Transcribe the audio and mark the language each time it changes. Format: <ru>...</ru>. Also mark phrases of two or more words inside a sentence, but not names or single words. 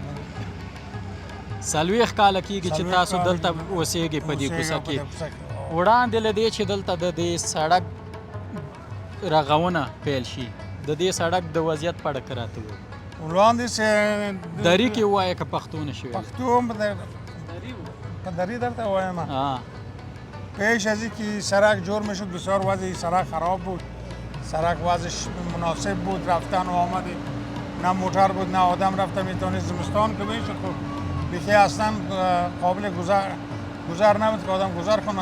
<ps>40 کاله کېږي چې تاسو دلته اوسېږئ په دې کوڅه کې. وړاندې له دې چې دلته د دې سړک رغونه پیل شي، د دې سړک د وضعیت په اړه که راته ووایئ. وړاندې چې دري کې ووایه که پښتو نه شي ویلی؟ پښتو هم په دري درته وایم.</ps> <fa>پیش از اینکه سړک جور میشد بسیار وضع سړک خراب بود، سړک وضعش مناسب بود، رفتن و آمد نه موتر بود نه آدم رفته میتونست. زمستان که میشد خب دیگه اصلا قابل گذر نبود که آدم گذر کنه.</fa>